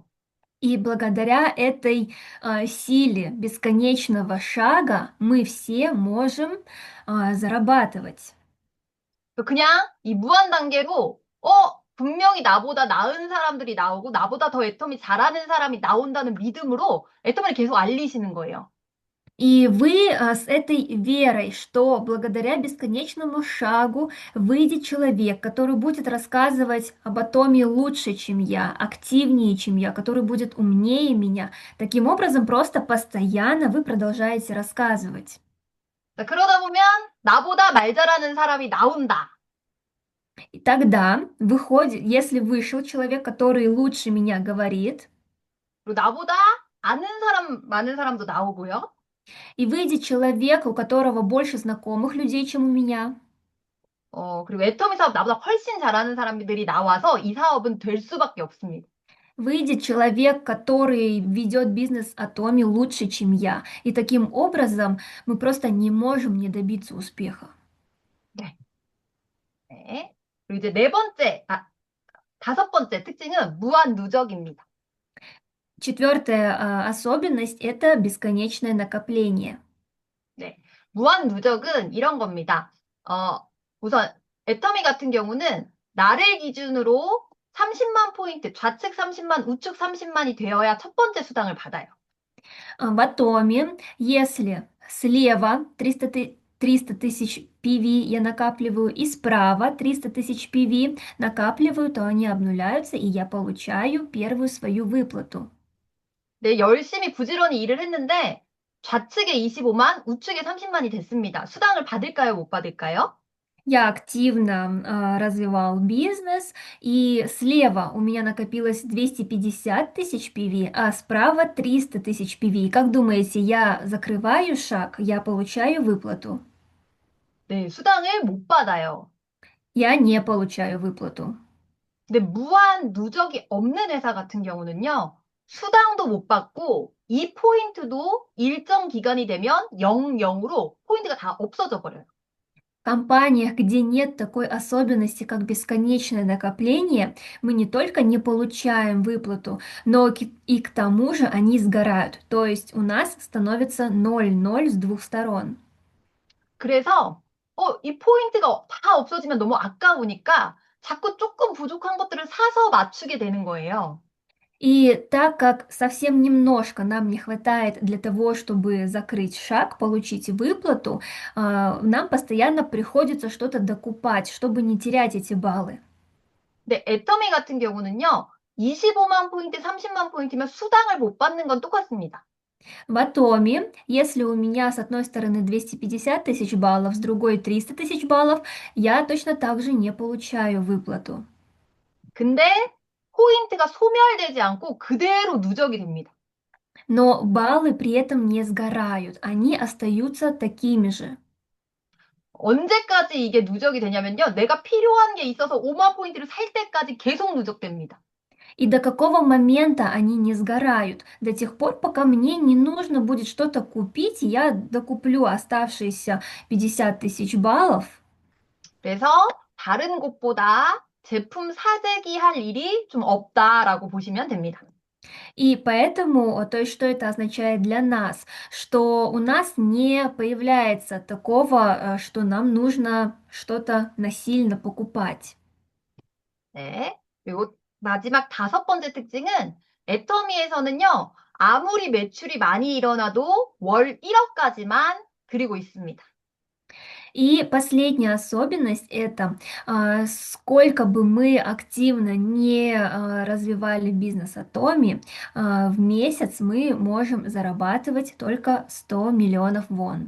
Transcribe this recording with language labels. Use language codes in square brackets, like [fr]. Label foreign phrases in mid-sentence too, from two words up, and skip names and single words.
[ru] И благодаря этой силе бесконечного шага мы все можем зарабатывать. [ko] 그냥 이 무한 단계로, 분명히 나보다 나은 사람들이 나오고 나보다 더 애터미 잘하는 사람이 나온다는 믿음으로 애터미를 계속 알리시는 거예요. [ru] И вы с этой верой, что благодаря бесконечному шагу выйдет человек, который будет рассказывать об атоме лучше, чем я, активнее, чем я, который будет умнее меня. Таким образом, просто постоянно вы продолжаете рассказывать. [ko] 자, 그러다 보면 나보다 말 잘하는 사람이 나온다. [ru] И тогда выходит, если вышел человек, который лучше меня говорит, [ko] 그리고 나보다 아는 사람, 많은 사람도 나오고요. [ru] и выйдет человек, у которого больше знакомых людей, чем у меня, [ko] 그리고 애터미 사업 나보다 훨씬 잘하는 사람들이 나와서 이 사업은 될 수밖에 없습니다. [ru] Выйдет человек, который ведет бизнес Атоми лучше, чем я. И таким образом мы просто не можем не добиться успеха. [ko] 네. 네. 그리고 이제 네 번째, 다섯 번째 특징은 무한 누적입니다. [ru] Четвертая особенность– это бесконечное накопление. [ko] 네. 무한 누적은 이런 겁니다. 우선 애터미 같은 경우는 나를 기준으로 30만 포인트, 좌측 30만, 우측 30만이 되어야 첫 번째 수당을 받아요. [ru] В Атоме, если слева 300 тысяч PV я накапливаю, и справа 300 тысяч PV накапливаю, то они обнуляются, и я получаю первую свою выплату. [ko] 네, 열심히 부지런히 일을 했는데 좌측에 25만, 우측에 30만이 됐습니다. 수당을 받을까요, 못 받을까요? [ru] Я активно развивал бизнес, и слева у меня накопилось 250 тысяч PV, а справа 300 тысяч PV. Как думаете, я закрываю шаг, я получаю выплату? [ko] 네, 수당을 못 받아요. [ru] Я не получаю выплату. [ko] 근데 무한 누적이 없는 회사 같은 경우는요, 수당도 못 받고 이 포인트도 일정 기간이 되면 0으로 포인트가 다 없어져 버려요. [ru] В компаниях, где нет такой особенности, как бесконечное накопление, мы не только не получаем выплату, но и к тому же они сгорают. То есть у нас становится 0-0 с двух сторон. [ko] 그래서 이 포인트가 다 없어지면 너무 아까우니까 자꾸 조금 부족한 것들을 사서 맞추게 되는 거예요. [ru] И так как совсем немножко нам не хватает для того, чтобы закрыть шаг, получить выплату, нам постоянно приходится что-то докупать, чтобы не терять эти баллы. [ko] 근데 애터미 같은 경우는요, 25만 포인트, 30만 포인트면 수당을 못 받는 건 똑같습니다. [ru] В Атоме, если у меня с одной стороны 250 тысяч баллов, с другой 300 тысяч баллов, я точно так же не получаю выплату. [ko] 근데 포인트가 소멸되지 않고 그대로 누적이 됩니다. [ru] Но баллы при этом не сгорают, они остаются такими же. [ko] 언제까지 이게 누적이 되냐면요. 내가 필요한 게 있어서 5만 포인트를 살 때까지 계속 누적됩니다. [ru] И до какого момента они не сгорают? До тех пор, пока мне не нужно будет что-то купить, и я докуплю оставшиеся 50 тысяч баллов. [ko] 그래서 다른 곳보다 제품 사재기 할 일이 좀 없다라고 보시면 됩니다. [ru] И поэтому, то есть, что это означает для нас? Что у нас не появляется такого, что нам нужно что-то насильно покупать. [ko] 네. 그리고 마지막 다섯 번째 특징은 애터미에서는요. 아무리 매출이 많이 일어나도 월 1억까지만 그리고 있습니다. [ru] И последняя особенность это, сколько бы мы активно не развивали бизнес Атоми, в месяц мы можем зарабатывать только 100 миллионов вон.